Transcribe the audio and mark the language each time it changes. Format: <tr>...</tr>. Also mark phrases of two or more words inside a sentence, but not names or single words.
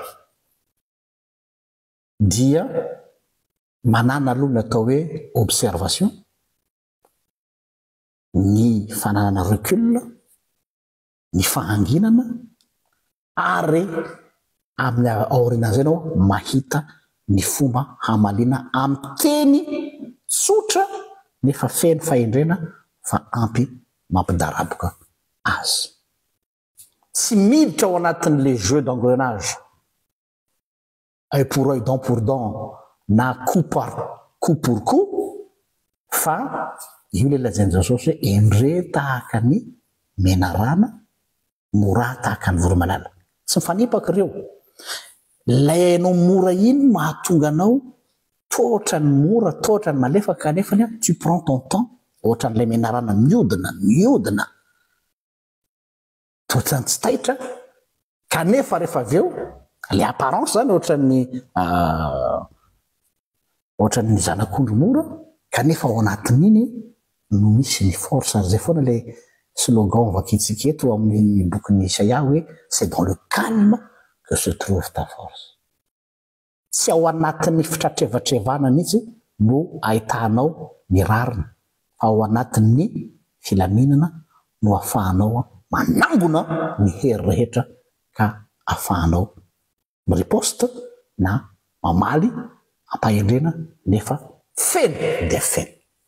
<mg>dia manana aloha natao hoe observation, ny fananana recul, ny fahanginana, ary amin'ny aorinan'izay anao mahita ny fomba hamalina amin'ny teny tsotra nefa feno fahendrena fa ampy mampidaraboka azy. Tsy miditra ao anatin'</mg> <fr>le jeu d'engrenage œil pour œil, dent pour dent</fr> <mg>na</mg> <fr>coup pour coup,</fr> <mg>fa io le lazainy Jesosy hoe endre tahaka ny menarana, mora tahaka ny voromalala. Tsy mifanipaka ireo. Lay hainao mora iny mahatonga anao totra ny mora, totra ny malefaka, kanefa</mg> <fr>tu prends ton temps,</fr> <mg>ohatra n'ilay menarana miodina totra ny tsy taitra, kanefa rehefa avy eo</mg> <fr>le apparence</fr> <mg>zany ohatra ny zanak'ondry mora, kanefa ao anatin'iny no misy ny force. Zay foana</mg> <fr>le slogan</fr> <mg>vakitsika eto amin'ny bokin'ny Isaia hoe</mg> <fr>c'est dans le calme que se trouve ta force.</fr> <mg>Tsy ao anatin'ny fitratrevatrevana mihitsy no ahitanao ny rarina, fa ao anatin'ny filaminana no ahafahanao manambona ny hery rehetra ka ahafahanao miriposte na mamaly ampahendrena nefa feno dia feno.</mg>